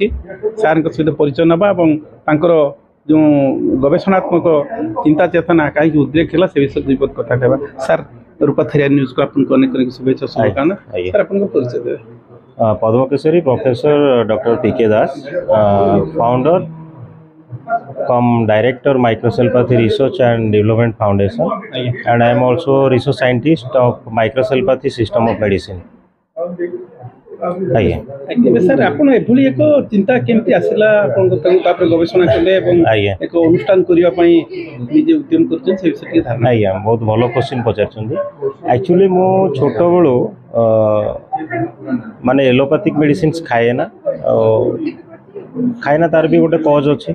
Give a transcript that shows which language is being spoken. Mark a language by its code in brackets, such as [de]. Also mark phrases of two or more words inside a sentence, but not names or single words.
[or] ସାର୍ଙ୍କ ସହିତ ପରିଚୟ ନେବା ଏବଂ ତାଙ୍କର ଯେଉଁ ଗବେଷଣାତ୍ମକ ଚିନ୍ତା ଚେତନା କାହିଁକି ଉଦ୍ରେକ ହେଲା ସେ ବିଷୟରେ ଦୁଇ ପଦ କଥା କହିବା। ସାର୍, ରୂପାଥେରିଆ ନ୍ୟୁଜ୍କୁ ଆପଣଙ୍କୁ ଅନେକ ଅନେକ ଶୁଭେଚ୍ଛା ଶୁଭକାମନା। ସାର୍, ଆପଣଙ୍କ ପରିଚୟ ଦେବେ। ପଦ୍ମକେଶରୀ ପ୍ରଫେସର ଡକ୍ଟର ପି.କେ. [en] ଦାସ, ଫାଉଣ୍ଡର come director microcellopathy research and development foundation, and I am also research scientist of microcellopathy system of medicine. [or] ଆଜ୍ଞା ସାର୍, ଆପଣ ଏଭଳି ଏକ ଚିନ୍ତା କେମିତି ଆସିଲା ଆପଣଙ୍କ ତାପରେ ଗବେଷଣା କଲେ ଏବଂ ଏକ ଅନୁଷ୍ଠାନ କରିବା ପାଇଁ ନିଜେ ଉଦ୍ୟମ କରୁଛନ୍ତି, ସେ ବିଷୟରେ ଟିକେ ଧାରଣା। ଆଜ୍ଞା, ବହୁତ ଭଲ କ୍ୱେଶ୍ଚିନ୍ ପଚାରିଛନ୍ତି। ଆକ୍ଚୁଆଲି ମୁଁ ଛୋଟବେଳୁ ମାନେ [en] allopathic medicines [or] ଖାଏନା, ତାର ବି ଗୋଟେ କଜ୍ ଅଛି।